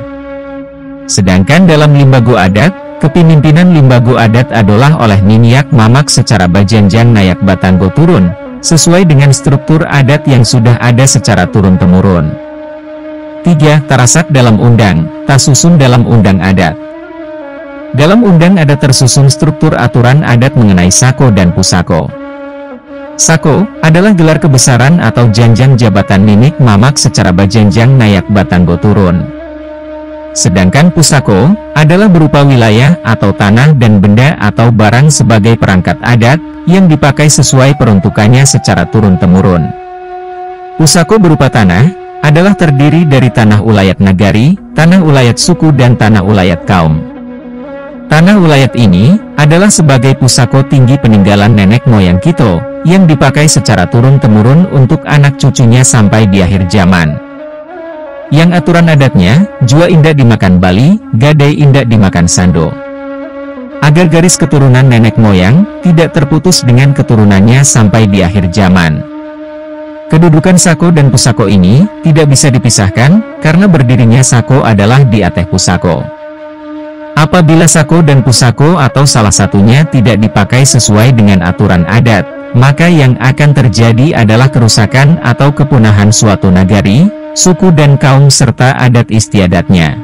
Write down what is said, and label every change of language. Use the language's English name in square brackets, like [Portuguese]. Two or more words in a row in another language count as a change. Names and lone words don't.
[Indonesian] Sedangkan dalam limbago adat, kepemimpinan limbago adat adalah oleh niniak mamak secara [Minangkabau] bajanjang nayak batanggo turun, [Indonesian] sesuai dengan struktur adat yang sudah ada secara turun-temurun. 3. [Minangkabau] Tarasak dalam undang, tasusun dalam undang adat. [Indonesian] Dalam undang adat tersusun struktur aturan adat mengenai sako dan pusako. Sako adalah gelar kebesaran atau janjang jabatan ninik mamak secara [Minangkabau] bajanjang nayak batanggo turun. [Indonesian] Sedangkan pusako adalah berupa wilayah atau tanah dan benda atau barang sebagai perangkat adat yang dipakai sesuai peruntukannya secara turun-temurun. Pusako berupa tanah adalah terdiri dari tanah ulayat nagari, tanah ulayat suku dan tanah ulayat kaum. Tanah ulayat ini adalah sebagai pusako tinggi peninggalan nenek moyang kita, yang dipakai secara turun-temurun untuk anak cucunya sampai di akhir zaman. Yang aturan adatnya, [Minangkabau] jua indak dimakan Bali, gadai indak dimakan Sando. [Indonesian] Agar garis keturunan nenek moyang tidak terputus dengan keturunannya sampai di akhir zaman. Kedudukan sako dan pusako ini tidak bisa dipisahkan, karena berdirinya sako adalah di atas pusako. Apabila sako dan pusako atau salah satunya tidak dipakai sesuai dengan aturan adat, maka yang akan terjadi adalah kerusakan atau kepunahan suatu nagari, suku dan kaum serta adat istiadatnya.